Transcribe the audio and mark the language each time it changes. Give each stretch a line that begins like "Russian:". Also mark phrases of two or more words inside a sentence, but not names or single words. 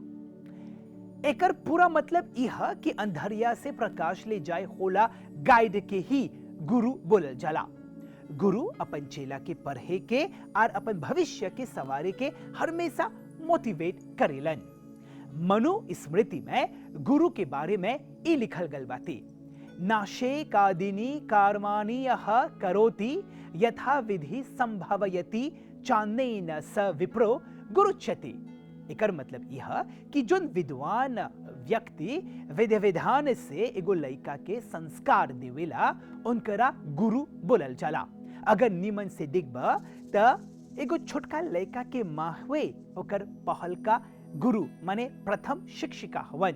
Bhojpuri: एकर पूरा मतलब यह कि अंधरिया से प्रकाश ले जाए होला गाइड के ही गुरु बोलल जाला। गुरु अपन चेला के पढ़े के और अपन भविष्य के सवारे के हमेशा मोटिवेट करेलन। मनु स्मृति में गुरु के बारे में ई लिखल गल बाती,
Sanskrit: नाशे कादिनी कार्माणि यह करोति यथा विधि संभवयति चान्नेन स विप्रो गुरुच्यति।
Bhojpuri: एकर मतलब यह कि जोन विद्वान व्यक्ति विधि विधान से एगो लड़का के संस्कार देवेला उनकरा गुरु बोलल जाला। अगर निमन से देखबा त एगो छोटका लड़का के माहवे ओकर पहल का गुरु माने प्रथम शिक्षिका हवन।